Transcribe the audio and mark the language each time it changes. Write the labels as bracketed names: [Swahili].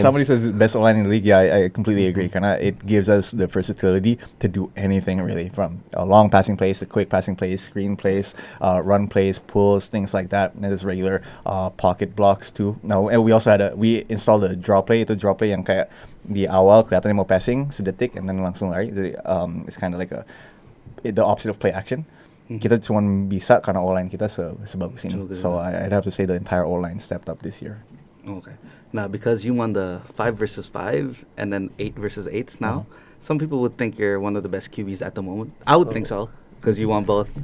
[English] Somebody says best O-line in the league. Yeah, I completely agree. It gives us the versatility to do anything really, from long passing plays to quick passing plays, screen plays, run plays, pulls, things like that. And there's regular pocket blocks too. Now, and we also we installed a draw play. [Indonesian] Itu draw play yang kayak di awal kelihatannya mau passing sedetik and then langsung lari. [English] Jadi, it's kind of like the opposite of play action. [Indonesian] Kita cuma bisa karena O-line kita sebagus ini. [English] So I'd have to say the entire O-line stepped up this year. Okay. Now, because you won the 5 versus 5 and then 8 versus 8s now, some people would think you're one of the best QBs at the moment. I would think so, because you won both.